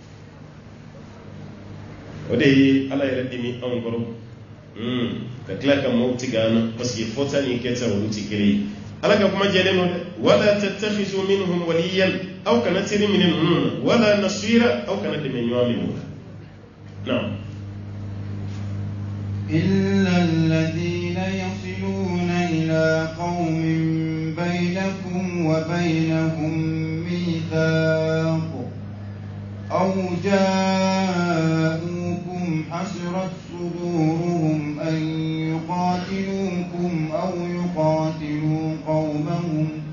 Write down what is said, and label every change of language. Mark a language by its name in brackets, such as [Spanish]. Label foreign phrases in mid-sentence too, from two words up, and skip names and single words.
[Bambara] o de ye ala yɛrɛ dimi anw kɔrɔ ka tila ka maaw tigɛ an na [French] parce que [Bambara] fɔta ni kɛta olu tɛ kelen ye ala ka kuma jɛlen don dɛ [Arabic] ولا تتخذوا منهم وليا [Bambara] aw kana teri minɛ ninnu na [Arabic] ولا نصيرا [Bambara] aw kana dɛmɛ ɲɔgɔn minnu na [Arabic] إلا الذين يصلون إلى قوم بينكم وبينهم ميثاق أو جاءوكم حسرت صدورهم أن يقاتلوكم أو يقاتلوا قومهم